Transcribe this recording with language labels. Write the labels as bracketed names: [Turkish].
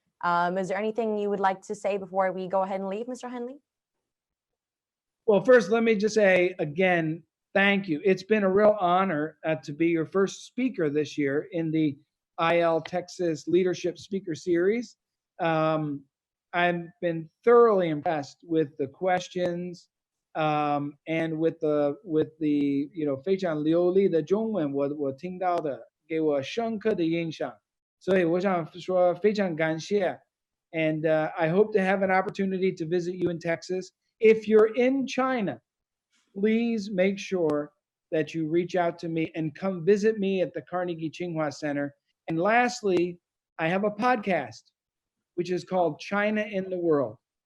[English] Is there anything you would like to say before we go ahead and leave, Mr. Haenle? Well, first, let me just say again, thank you. It's been a real honor to be your first speaker this year in the ILTexas Leadership Speaker Series. I've been thoroughly impressed with the [Chinese] questions and with the 非常流利的中文，我听到的给我深刻的印象，所以我想说非常感谢。 [English] And I hope to have an opportunity to visit you in Texas. If you're in China, please make sure that you reach out to me and come visit me at the Carnegie Tsinghua Center. And lastly, I have a podcast, which is called China in the World.